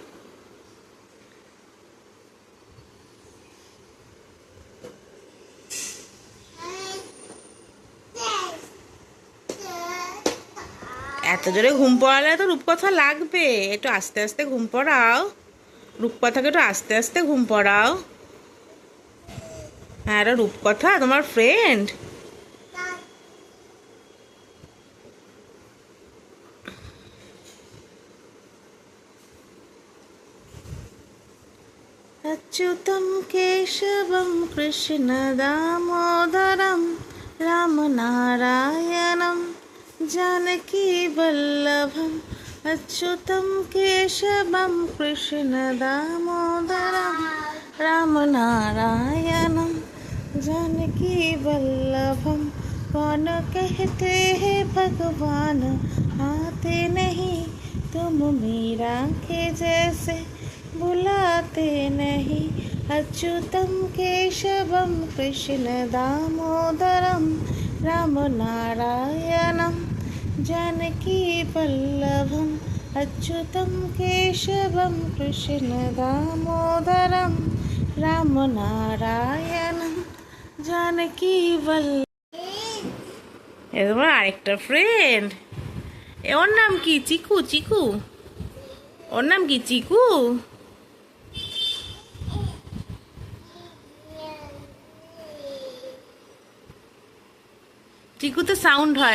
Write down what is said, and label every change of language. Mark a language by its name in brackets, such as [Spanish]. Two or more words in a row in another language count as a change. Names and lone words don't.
[Bangla] এত জোরে ঘুম পড়ালে তো রূপকথা লাগবে, একটু আস্তে আস্তে ঘুম পড়াও। রূপকথাকে একটু আস্তে আস্তে ঘুম পড়াও। হ্যাঁ, এটা রূপকথা তোমার ফ্রেন্ড? [Sanskrit] अच्युतं केशवं कृष्णदामोदरं रामनारायणं जानकीवल्लभम् अच्युतं केशवं कृष्णदामोदरं रामनारायणं जानकीवल्लभं। [Hindi] कौन कहते हैं भगवान आते नहीं, तुम मीरा के जैसे बुलाते नहीं। [Sanskrit] अच्युतं केशवं कृष्ण दामोदरं रामनारायणं जानकी वल्लभम् अच्युतं केशवं कृष्ण दामोदरं रामनारायणं जानकी वल्लभ। [Bangla] এ তোমার আরেকটা ফ্রেন্ড? ওর নাম কি? চিকু? চিকু? ওর নাম কি? চিকু? চিকুতে সাউন্ড হয়।